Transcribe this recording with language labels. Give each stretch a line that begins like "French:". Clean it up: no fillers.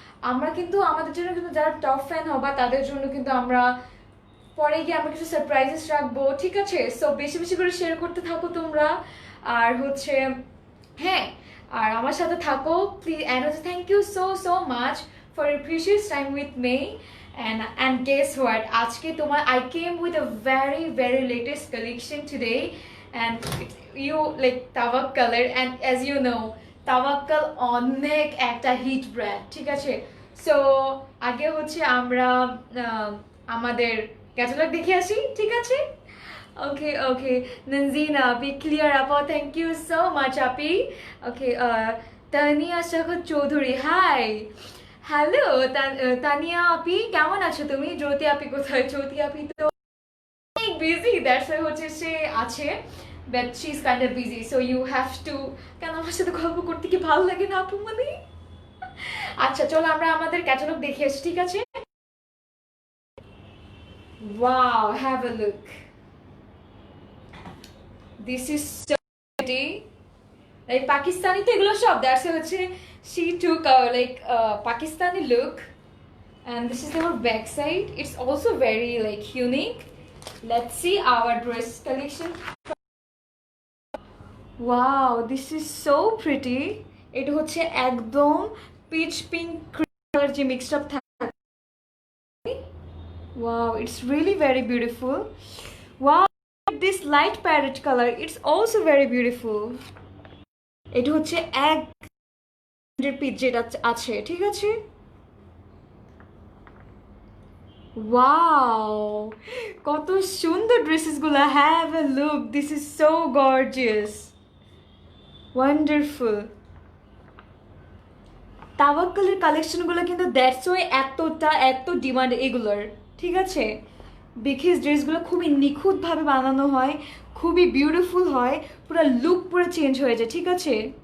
Bangla: আমরা কিন্তু আমাদের জন্য কিন্তু যারা টপ ফ্যান হবা তাদের জন্য কিন্তু আমরা পরে গিয়ে আমরা কিছু সারপ্রাইজেস রাখবো, ঠিক আছে? সো বেশি বেশি করে শেয়ার করতে থাকো তোমরা। আর হ্যাঁ, আর আমার সাথে থাকো please.
English: And thank you so much for your precious time with me. and guess what,
Bangla: আজকে তোমার
English: I came with a very very latest collection today, and you like Tawakkal, and as you know
Bangla: তাওয়াক্কাল অনেক একটা hit brand, ঠিক আছে? So আগে আমরা আমাদের catalogue দেখে আসি, ঠিক আছে? ওকে ননজিনা আপি ক্লিয়ার আপা,
English: thank you so much
Bangla: Api. Okay, Tania Sakhawat Chowdhury, high. Hello Tania আপি, কেমন আছো তুমি? জ্যোতি আপি কোথায়? জ্যোতি আপি তো অনেক বিজি, দ্যাটস ওয়াই সে আছে,
English: but she's kind of busy, so you have to
Bangla: কেন আমার সাথে গল্প করতে কি ভালো লাগে না আপু মানে? আচ্ছা, চলো আমরা আমাদের ক্যাটালগ দেখে আসি, ঠিক আছে?
English: Wow, have a look. This is so pretty. Like Pakistani
Bangla: তো এগুলো সব,
English: That's হচ্ছে she took like Pakistani look, and this is our back side. It's also very like unique. Let's see our dress collection. Wow, this is so pretty.
Bangla: এটা হচ্ছে একদম pitch pink colour যে mixed up থাকে।
English: Wow, it's really very beautiful. Wow, this light parrot color, it's also very beautiful.
Bangla: এটা হচ্ছে এক pitch যেটা আছে, ঠিক আছে? Wow, কত সুন্দর ড্রেসেস গুলা।
English: Have a look, this is so gorgeous. Wonderful.
Bangla: তাওয়াক্কালের কালেকশনগুলো কিন্তু
English: that's why
Bangla: এত ডিমান্ড এগুলোর, ঠিক আছে? বিকজ ড্রেসগুলো খুবই নিখুঁতভাবে বানানো হয়, খুবই বিউটিফুল হয়, পুরো লুক পুরো চেঞ্জ হয়ে যায়, ঠিক আছে?